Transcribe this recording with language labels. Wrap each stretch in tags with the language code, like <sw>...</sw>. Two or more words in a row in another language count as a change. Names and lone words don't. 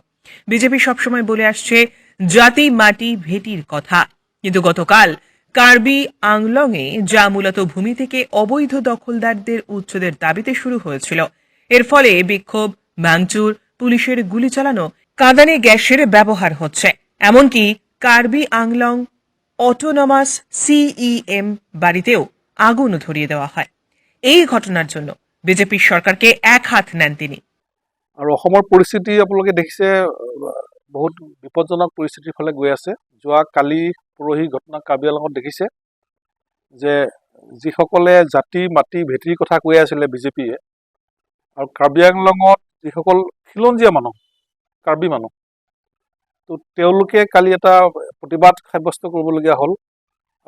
<bn>বিজেপি সবসময় বলে আসছে জাতি, মাটি, ভেটির কথা, কিন্তু গতকাল কার্বি আংলং এ, যা মূলত ভূমি থেকে অবৈধ দখলদারদের উচ্ছেদের দাবিতে শুরু হয়েছিল, এর ফলে বিক্ষোভ, ভাঙচুর, পুলিশের গুলি চালানো, কাঁদানে গ্যাসের ব্যবহার হচ্ছে। এমনকি কার্বি আংলং অটোনমাস সিইএম বাড়িতেও আগুন ধরিয়ে দেওয়া হয়। এই ঘটনার জন্য বিজেপি সরকারকে এক হাত নেন তিনি।</bn> <as>আৰু অসমৰ পৰিস্থিতি আপোনালোকে দেখিছে, বহুত বিপদজনক পৰিস্থিতিৰ ফালে গৈ আছে। যোৱা কালি পৰহি ঘটনা কাৰ্বি আংলঙত দেখিছে যে যিসকলে জাতি, মাটি, ভেটিৰ কথা কৈ আছিলে বিজেপিয়ে, আৰু কাৰ্বি আংলঙত যিসকল খিলঞ্জীয়া মানুহ, কাৰ্বি মানুহ, তো তেওঁলোকে কালি এটা প্ৰতিবাদ সাব্যস্ত কৰিবলগীয়া হ'ল।</as>